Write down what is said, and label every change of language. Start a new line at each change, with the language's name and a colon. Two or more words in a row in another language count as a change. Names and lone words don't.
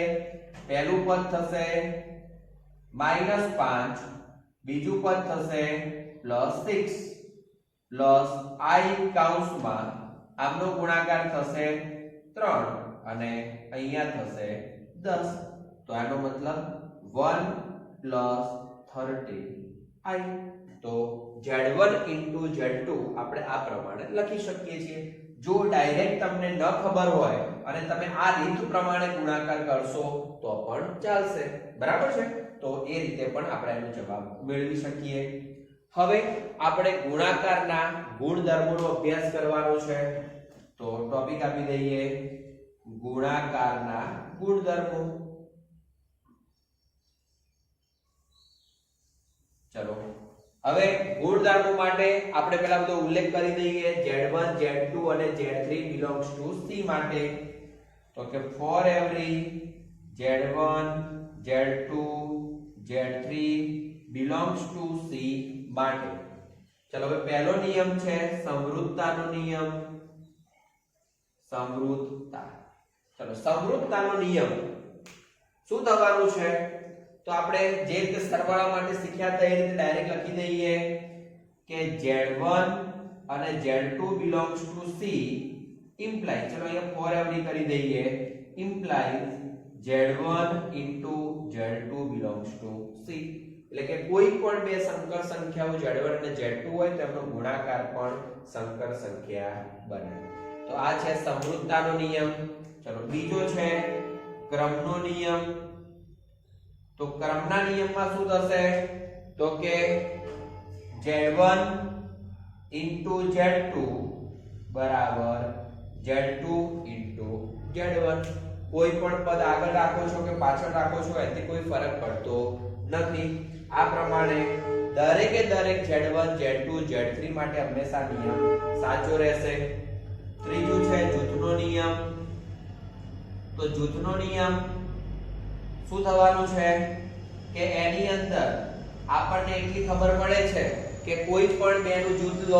Gujarati: પહેલું પદ થશે -5, બીજું પદ થશે +6 પ્લસ i કૌંસમાં આમનો ગુણાકાર થશે 3 અને અહીંયા થશે 10. તો આનો મતલબ 1 પ્લસ 13i. તો z1 into z2 આપણે આ પ્રમાણે લખી શકીએ છીએ. જો ડાયરેક્ટ તમને ન ખબર હોય અને તમે આ રીત પ્રમાણે ગુણાકાર કરશો તો પણ ચાલશે. બરાબર છે? તો એ રીતે પણ આપણે એનો જવાબ મેળવી શકીએ. હવે આપણે ગુણાકારના ગુણધર્મોનો અભ્યાસ કરવાનો છે. તો ટોપિક આપી દઈએ ગુણાકારના ગુણધર્મો. ચલો હવે ગુણધર્મો માટે આપણે પહેલા બધો ઉલ્લેખ કરી દઈએ. z1 z2 અને z3
English: belongs to c
Gujarati: માટે. તો કે
English: for every z1 z2 z3 belongs to c
Gujarati: માટે. ચલો હવે પહેલો નિયમ છે સમરૂપતાનો નિયમ. સમરૂપતા. ચલો સમરૂપતાનો નિયમ શું થવાનું છે? તો આપણે જે રીતે સરવાળા માટે શીખ્યા હતા એ રીતે ડાયરેક્ટ લખી દઈએ કે z1 અને z2
English: belongs to c imply,
Gujarati: ચલો અહીંયા
English: for every
Gujarati: કરી દઈએ,
English: implies z1 into z2 belongs to c.
Gujarati: એટલે કે કોઈ પણ બે સંકર સંખ્યાઓ z1 અને z2 હોય તેમનો ગુણાકાર પણ સંકર સંખ્યા બને. તો આ છે સમરૂપતાનો નિયમ. ચલો બીજો છે ક્રમનો નિયમ. તો ક્રમના નિયમમાં શું થશે? તો કે z1 into z2 બરાબર z2 into z1. કોઈ પણ પદ આગળ રાખો છો કે પાછળ રાખો છો એથી કોઈ ફરક પડતો નથી. આ પ્રમાણે દરેકે દરેક z1 z2 z3 માટે હંમેશા નિયમ સાચો રહેશે. ત્રીજું છે જૂથનો નિયમ. તો જૂથનો નિયમ શું થવાનું છે કે એની અંદર આપણને એટલી ખબર પડે છે કે કોઈ પણ બે નું જૂથ લો.